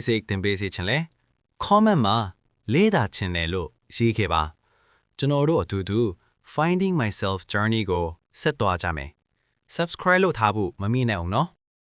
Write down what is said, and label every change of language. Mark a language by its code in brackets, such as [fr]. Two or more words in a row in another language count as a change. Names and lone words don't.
[my] စိတ်သင်ပေးစေချင်လဲ comment မှာလေ့လာချင်တယ်လို့ရေးခဲ့ပါကျွန်တော်တို့အတူတူ [en] finding myself journey [my] ကိုဆက်သွားကြမယ် subscribe လုပ်ထားဖို့မမေ့နဲ့အောင်နော်